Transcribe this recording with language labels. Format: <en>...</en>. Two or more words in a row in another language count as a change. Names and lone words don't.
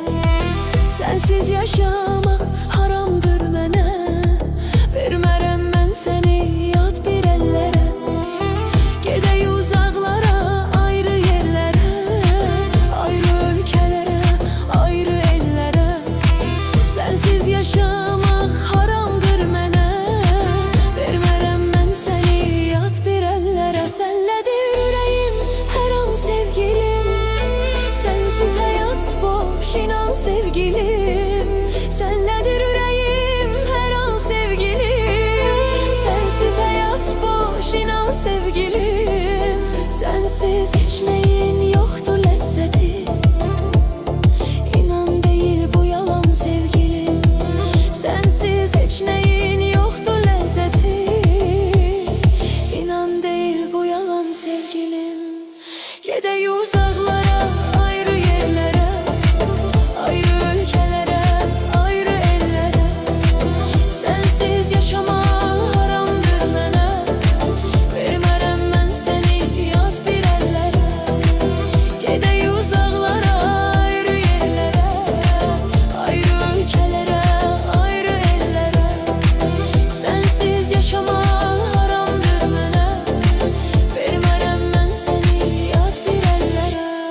<tr>Sensiz yaşamak</tr> <az>haramdır mənə, vermərəm mən səni yad bir ellere.</az> <tr>Gidey uzaklara, ayrı yerlere, ayrı ülkelere, ayrı ellere. Sensiz yaşamak</tr> <az>haramdır mənə, vermərəm mən səni yad bir ellere. Senlədir ürəyim hər an sevgilim,</az> <tr>sensiz hayat boş</tr> <az>inan sevgilim. Senlədir ürəyim hər an sevgilim,</az> <tr>sensiz hayat boş</tr> <az>inan sevgilim.</az> <tr>Sensiz hiç neyin yoktur lezzeti, İnan değil bu yalan sevgilim. Sensiz hiç neyin yoktur lezzeti, İnan değil bu yalan sevgilim. Gidey uzaklara, ayrı yerlere, ayrı ülkelere, ayrı ellere. Sensiz yaşamak</tr> <az>haramdır mənə, vermərəm mən səni yad bir ellere.</az> <tr>Gidey uzaklara, ayrı yerlere, ayrı ülkelere, ayrı ellere. Sensiz yaşamak</tr> <az>haramdır mənə, vermərəm mən səni yad bir ellere.</az>